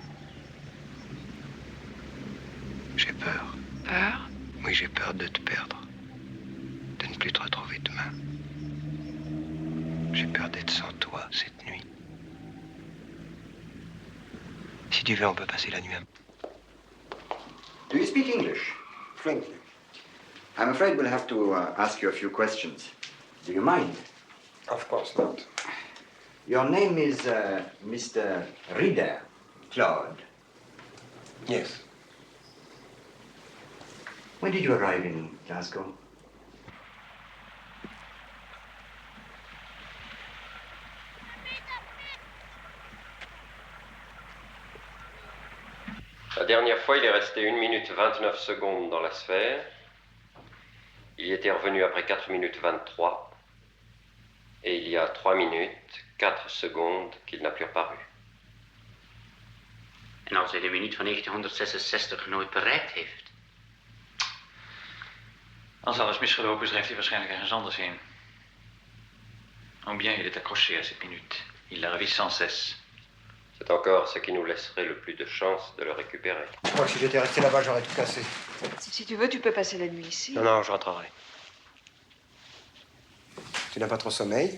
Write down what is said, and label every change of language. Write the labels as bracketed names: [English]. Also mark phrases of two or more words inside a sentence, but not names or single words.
[French] J'ai peur. Peur? Oui, j'ai peur de te perdre. De ne plus te retrouver demain. J'ai peur d'être sans toi cette nuit. Si tu veux, on peut passer la nuit. [English] Do you speak English? Frankly. I'm afraid we'll have to ask you a few questions. Do you mind? Of course not. Your name is Mr. Rieder, Claude. Yes. When did you arrive in Glasgow? [French] La dernière fois, il est resté 1 minute 29 secondes dans la sphère. Il y était revenu après 4 minutes 23. Et il y a 3 minutes, 4 secondes qu'il n'a plus reparu. [Dutch] En als hij de minuut van 1966 nooit bereikt heeft? Als alles misgelopen is, drijft hij waarschijnlijk ergens anders heen. [French] Ou bien il est accroché à cette minute. Il la revit sans cesse. C'est encore ce qui nous laisserait le plus de chances de le récupérer. Je crois que si j'étais resté là-bas, j'aurais tout cassé. Si tu veux, tu peux passer la nuit ici. Non, non, je rentrerai. Tu n'as pas trop sommeil?